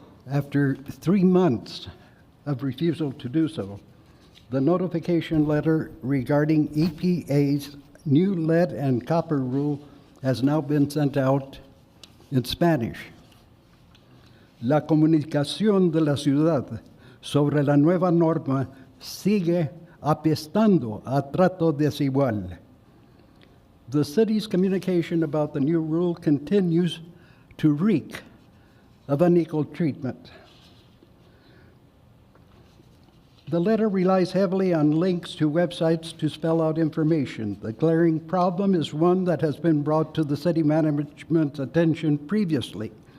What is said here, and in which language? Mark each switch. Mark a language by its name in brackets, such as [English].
[English] After 3 months of refusal to do so, the notification letter regarding EPA's new lead and copper rule has now been sent out in Spanish. [Spanish] La comunicación de la ciudad sobre la nueva norma sigue apestando a trato desigual. [English] The city's communication about the new rule continues to reek of unequal treatment. The letter relies heavily on links to websites to spell out information. The glaring problem is one that has been brought to the city management's attention previously.